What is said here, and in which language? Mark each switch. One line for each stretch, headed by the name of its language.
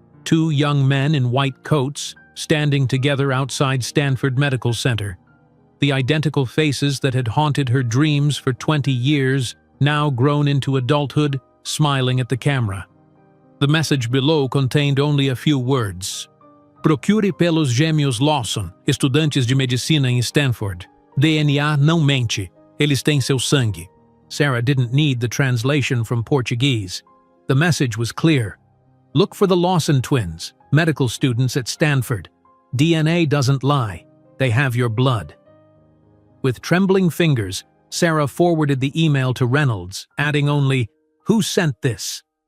English: Two young men in white coats, standing together outside Stanford Medical Center. The identical faces that had haunted her dreams for 20 years, now grown into adulthood, smiling at the camera. The message below contained only a few words.
Portuguese: Procure pelos gêmeos Lawson, estudantes de medicina em Stanford. DNA não mente, eles têm seu sangue.
English: Sarah didn't need the translation from Portuguese. The message was clear. Look for the Lawson twins, medical students at Stanford. DNA doesn't lie. They have your blood. With trembling fingers, Sarah forwarded the email to Reynolds, adding only, "Who sent this?"